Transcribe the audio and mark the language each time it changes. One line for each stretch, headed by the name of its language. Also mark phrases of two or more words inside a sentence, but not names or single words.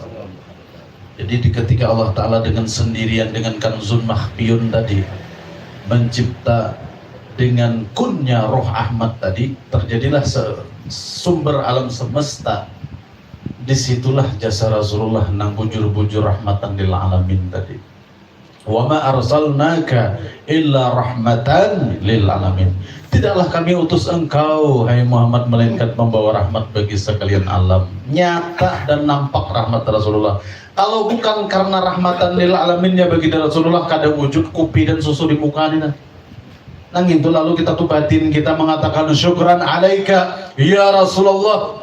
Indonesian: Jadi ketika Allah Ta'ala dengan sendirian dengan
Arabic: كنز مخفي
Indonesian: tadi mencipta dengan kunnya roh Ahmad tadi, terjadilah sumber alam semesta.
Banjar: Disitulah jasa Rasulullah nang bujur-bujur
Arabic: رحمة للعالمين
Banjar: tadi.
Arabic: وما أرسلناك إلا رحمة للعالمين.
Indonesian: Tidaklah kami utus engkau hai Muhammad melainkan membawa rahmat bagi sekalian alam.
Banjar: Nyata dan nampak rahmat Rasulullah. Kalau bukan karena rahmatan lil alaminnya bagi Rasulullah, kada wujud kopi dan susu di muka ini. Nang itu lalu kita tuh batin kita mengatakan
Arabic: شكرا عليك يا رسول الله.